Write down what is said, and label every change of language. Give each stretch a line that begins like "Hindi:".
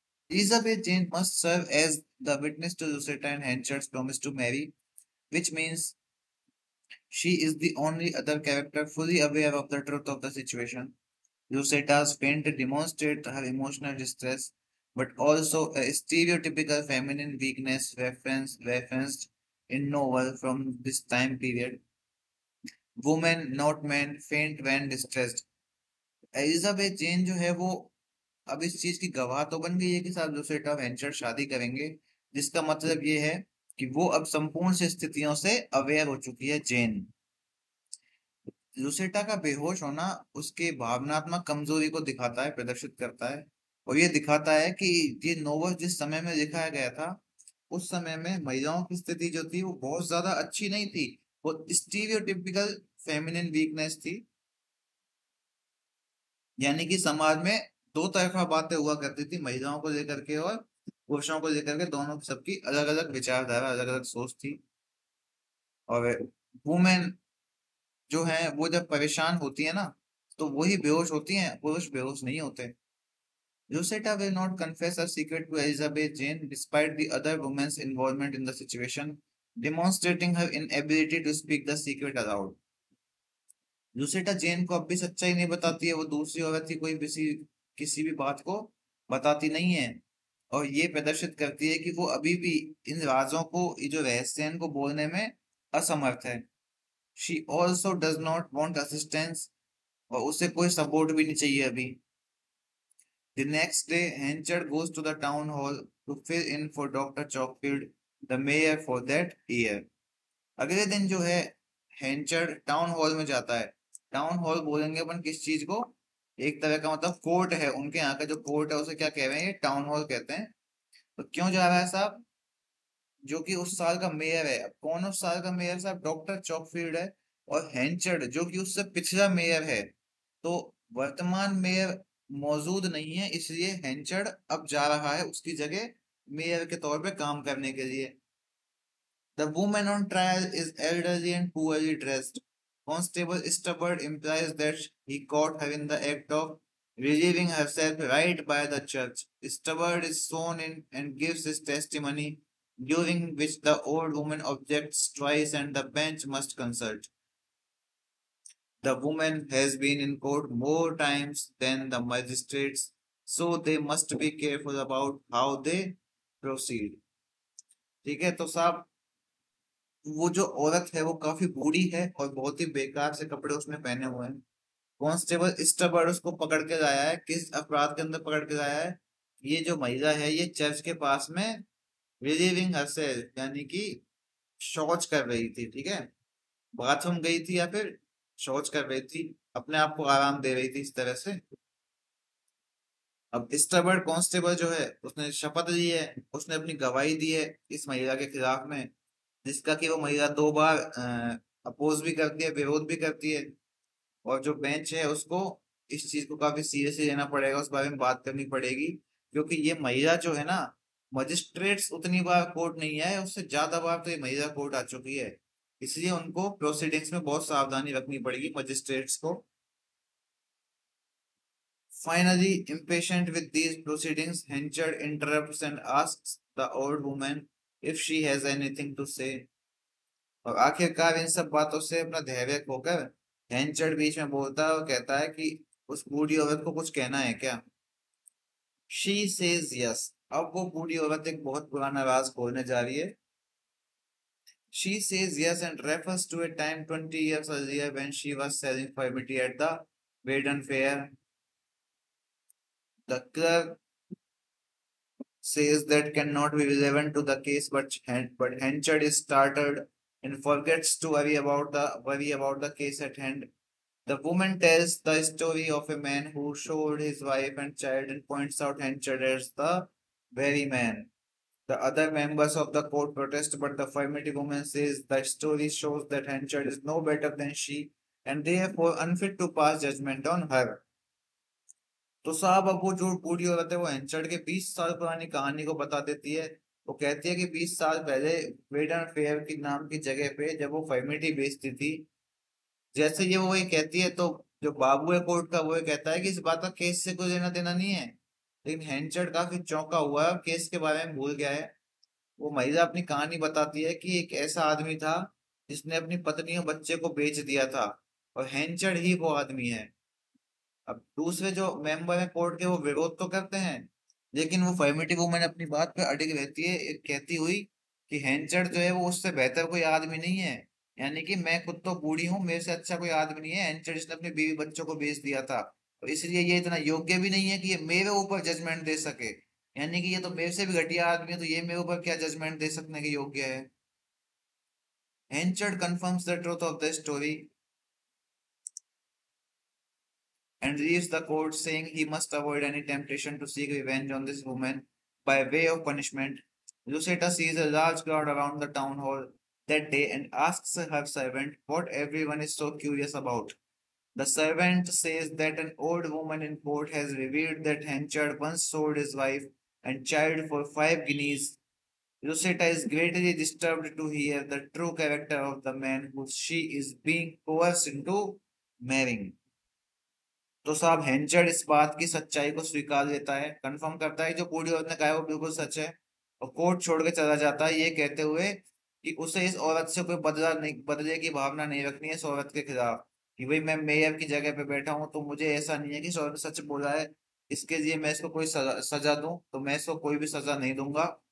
English: Elizabeth Jane must serve as the witness to Lucetta and Henchard's promise to marry, which means she is the only other character fully aware of the truth of the situation. Lucetta's faint demonstrates her emotional distress, but also a stereotypical feminine weakness referenced in novel from this time period. Woman, not man, faint when distressed।
Hindi: Elizabeth जेन जो है वो अब इस चीज की गवाह तो बन गई है कि साहब लुसेटा वेंचर शादी करेंगे, जिसका मतलब ये है कि वो अब संपूर्ण से स्थितियों से अवेयर हो चुकी है जेन। लुसेटा का बेहोश होना उसके भावनात्मक कमजोरी को दिखाता है, प्रदर्शित करता है। और ये दिखाता है कि ये नोवेल जिस समय में लिखा गया था, उस समय में महिलाओं की स्थिति जो थी वो बहुत ज्यादा अच्छी नहीं थी। वो
English: stereotypical feminine weakness
Hindi: थी, यानी कि समाज में दो तरफा बातें हुआ करती थी, महिलाओं को लेकर के और पुरुषों को लेकर के, दोनों की सबकी अलग अलग विचारधारा, अलग अलग सोच थी। और वुमेन जो है वो जब परेशान होती है ना, तो वही बेहोश होती हैं, पुरुष बेहोश नहीं होते।
English: Lucetta will not confess her secret to Elizabeth Jane despite the other women's involvement in the situation, demonstrating her inability to speak the secret aloud।
Hindi: लुसेटा जेन को अब भी सच्चाई नहीं बताती है, वो दूसरी औरत की कोई किसी भी बात को बताती नहीं है। और ये प्रदर्शित करती है कि वो अभी भी इन राजों को, ये जो रहस्य हैं, इनको बोलने में असमर्थ है।
English: she also does not want assistance,
Hindi: और उसे कोई सपोर्ट भी नहीं चाहिए अभी।
English: The next day, Henchard goes to the town hall to fill in for Dr. Chalkfield, the mayor for that year.
Hindi: अगले दिन जो है हेंचर्ड टाउन हॉल में जाता है। टाउन हॉल बोलेंगे अपन किस चीज को? एक तरह का मतलब कोर्ट है, उनके यहाँ का जो कोर्ट है उसे क्या कह रहे हैं? ये टाउन हॉल कहते हैं। तो क्यों जा रहा है साहब? जो कि उस साल का मेयर है। अब कौन उस साल का मेयर साहब? डॉक्टर चॉकफील्ड है। और हेंचर्ड जो कि उससे पिछला मेयर है। तो वर्तमान मेयर मौजूद नहीं है, इसलिए हेंचर्ड अब जा रहा है उसकी जगह मेयर के तौर पे काम करने के लिए।
English: The woman on trial is elderly and poorly dressed. Constable Stubbard implies that he caught her in the act of relieving herself right by the church. Stubbard is sworn in and gives his testimony, during which the old woman objects twice and the bench must consult. The woman has been in court more times than the magistrates, so they must be careful about how they proceed.
Hindi: ठीक है तो साहब, वो जो औरत है वो काफी बूढ़ी है और बहुत ही बेकार से कपड़े उसने पहने हुए हैं। कांस्टेबल स्टबर्ड उसको पकड़ के लाया है। किस अपराध के अंदर पकड़ के लाया है? ये जो महिला है ये चर्च के पास में
English: relieving herself
Hindi: यानी कि शौच कर रही थी, ठीक है। बाथरूम गई थी या फिर शौच कर रही थी, अपने आप को आराम दे रही थी इस तरह से। अब स्टबर्ड कांस्टेबल जो है उसने शपथ ली है, उसने अपनी गवाही दी है इस महिला के खिलाफ में, जिसका कि वो महिला 2 बार अपोज भी करती है, विरोध भी करती है। और जो बेंच है उसको इस चीज को काफी सीरियसली लेना पड़ेगा, उस बारे में बात करनी पड़ेगी। क्योंकि ये महिला जो है ना, मजिस्ट्रेट्स उतनी बार कोर्ट नहीं आए, उससे ज्यादा बार तो ये महिला कोर्ट आ चुकी है। इसलिए उनको प्रोसीडिंग्स में बहुत सावधानी रखनी पड़ेगी मजिस्ट्रेट्स को।
English: Finally, impatient with these proceedings, Henchard interrupts and asks the old woman if she has anything to say.
Hindi: और आखिरकार इन सब बातों से अपना धैर्य खोकर हेंचर्ड बीच में बोलता है और कहता है कि उस बूढ़ी औरत को कुछ कहना है क्या?
English: She says yes.
Hindi: अब वो बूढ़ी औरत एक बहुत पुराना राज खोलने जा रही है।
English: She says yes and refers to a time 20 years earlier when she was selling furniture at the Baden Fair. The clerk says that cannot be relevant to the case, but Henchard is startled and forgets to worry about the case at hand. The woman tells the story of a man who showed his wife and child and points out Henchard as the very man. The other members of the court protest, but the affirmative woman says the story shows that Henchard is no better than she and therefore unfit to pass judgment on her.
Hindi: तो साहब अब वो जो बूढ़ी औरत है वो हेंचर्ड के 20 साल पुरानी कहानी को बता देती है। वो कहती है कि 20 साल पहले वेडन फेयर की नाम की जगह पे जब वो फर्मिटी बेचती थी, जैसे ये वो ये कहती है तो जो बाबू है कोर्ट का वो ये कहता है कि इस बात का केस से कोई लेना देना नहीं है। लेकिन हेंचर्ड काफी चौंका हुआ है और केस के बारे में भूल गया है। वो महिला अपनी कहानी बताती है कि एक ऐसा आदमी था जिसने अपनी पत्नी और बच्चे को बेच दिया था, और हेंचर्ड ही वो आदमी है। अब दूसरे जो मेंबर है कोर्ट के वो विरोध तो करते हैं, लेकिन वो
English: formative woman
Hindi: अपनी बात पे अड़िग रहती है, कहती हुई कि हेंचर्ड जो है वो उससे बेहतर कोई आदमी नहीं है। यानी कि मैं खुद तो बूढ़ी हूँ, मेरे से अच्छा कोई आदमी नहीं है। हेंचर्ड इसने अपनी बीवी बच्चों को बेच दिया था, तो इसलिए ये इतना योग्य भी नहीं है कि ये मेरे ऊपर जजमेंट दे सके। यानी कि ये तो मेरे से भी घटिया आदमी है, तो ये मेरे ऊपर क्या जजमेंट दे सकने के योग्य है?
English: Henchard confirms the truth of the story and leaves the court, saying he must avoid any temptation to seek revenge on this woman by way of punishment. Lucetta sees a large crowd around the town hall that day and asks her servant what everyone is so curious about. The servant says that an old woman in court has revealed that Henchard once sold his wife and child for 5 guineas. Lucetta is greatly disturbed to hear the true character of the man who she is being coerced into marrying.
Hindi: तो साहब हेंचर्ड इस बात की सच्चाई को स्वीकार लेता है, कंफर्म करता है जो बूढ़ी औरत ने कहा है वो बिल्कुल सच है, और कोर्ट छोड़ के चला जाता है ये कहते हुए कि उसे इस औरत से कोई बदले की भावना नहीं रखनी है इस औरत के खिलाफ। कि भाई मैं मेयर की जगह पे बैठा हूँ तो मुझे ऐसा नहीं है कि इस औरत ने सच बोला है, इसके लिए मैं इसको कोई सजा दूं, तो मैं इसको कोई भी सजा नहीं दूंगा।